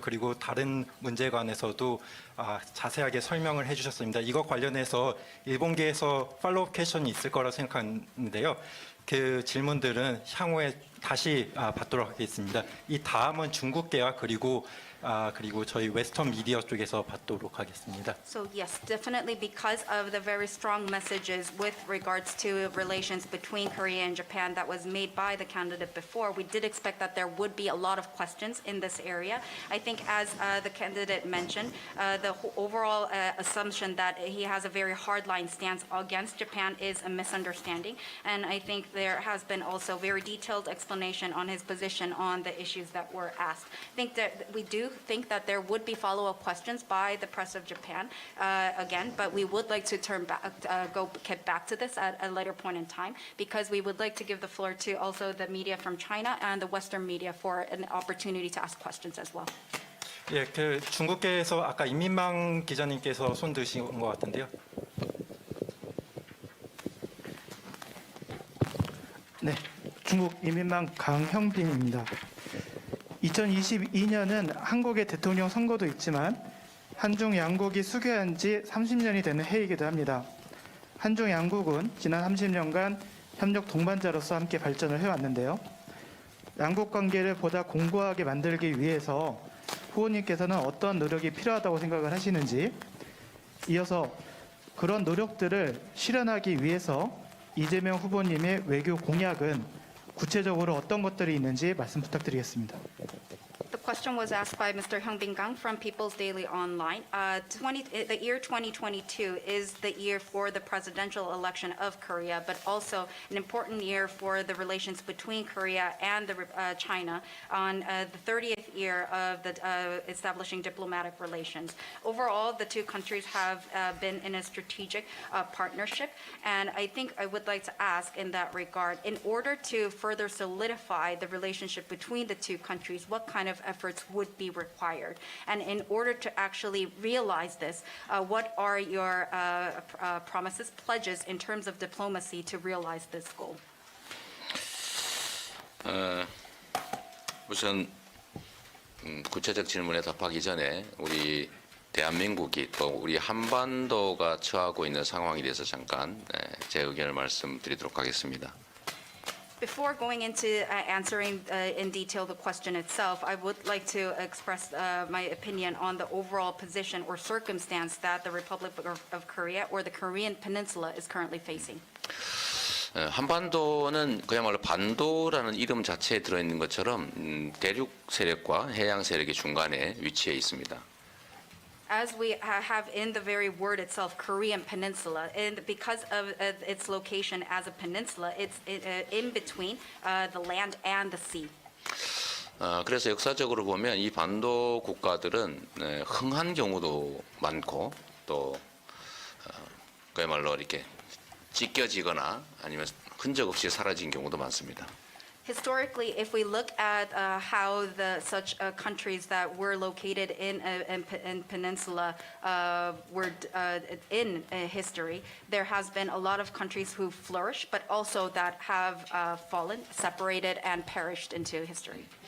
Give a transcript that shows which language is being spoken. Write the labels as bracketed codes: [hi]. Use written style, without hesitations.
[ko] 그리고 다른 문제에 관해서도 자세하게 설명을 해주셨습니다. 이거 관련해서 일본계에서 팔로우 퀘션이 있을 거라 생각하는데요. 그 질문들은 향후에 다시 받도록 하겠습니다. 이 다음은 중국계와 그리고 저희 웨스턴 미디어 쪽에서 받도록 하겠습니다. [en] So yes, definitely because of the very strong messages with regards to relations between Korea and Japan that was made by the candidate before, we did expect that there would be a lot of questions in this area. I think as the candidate mentioned, the overall assumption that he has a very hardline stance against Japan is a misunderstanding. And I think there has been also very detailed explanation on his position on the issues that were asked. I think that we do think that there would be follow-up questions by the press of Japan again, but we would like to get back to this at a later point in time because we would like to give the floor to also the media from China and the Western media for an opportunity to ask questions as well. [ko] 예, 그 중국계에서 아까 임민망 기자님께서 손 드신 것 같은데요. 네, 중국 인민망 강형빈입니다. 2022년은 한국의 대통령 선거도 있지만 한중 양국이 수교한 지 30년이 되는 해이기도 합니다. 한중 양국은 지난 30년간 협력 동반자로서 함께 발전을 해왔는데요. 양국 관계를 보다 공고하게 만들기 위해서 후보님께서는 어떤 노력이 필요하다고 생각을 하시는지, 이어서 그런 노력들을 실현하기 위해서 이재명 후보님의 외교 공약은 구체적으로 어떤 것들이 있는지 말씀 부탁드리겠습니다. [en] The question was asked by Mr. Hyungbin Gang from People's Daily Online. The year 2022 is the year for the presidential election of Korea, but also an important year for the relations between Korea and China on the 30th year of the establishing diplomatic relations. Overall, the two countries have been in a strategic partnership, and I think I would like to ask in that regard, in order to further solidify the relationship between the two countries, what kind of efforts would be required? And in order to actually realize this, what are your promises, pledges in terms of diplomacy to realize this goal? [ko] 우선 구체적 질문에 답하기 전에 우리 대한민국이 또 우리 한반도가 처하고 있는 상황에 대해서 잠깐 제 의견을 말씀드리도록 하겠습니다. [en] Before going into answering in detail the question itself, I would like to express my opinion on the overall position or circumstance that the Republic of Korea or the Korean Peninsula is currently facing. [ko] 한반도는 그야말로 반도라는 이름 자체에 들어있는 것처럼 대륙 세력과 해양 세력의 중간에 위치해 있습니다. [en] As we have in the very word itself, Korean Peninsula, and because of its location as a peninsula, it's in between the land and the sea. [ko] 그래서 역사적으로 보면 이 반도 국가들은 흥한 경우도 많고 또 그야말로 이렇게 찢겨지거나 아니면 흔적 없이 사라진 경우도 많습니다. [en] Historically, if we look at how such countries that were located in peninsula were in history, there has been a lot of countries who flourish, but also that have fallen, separated, and perished into history.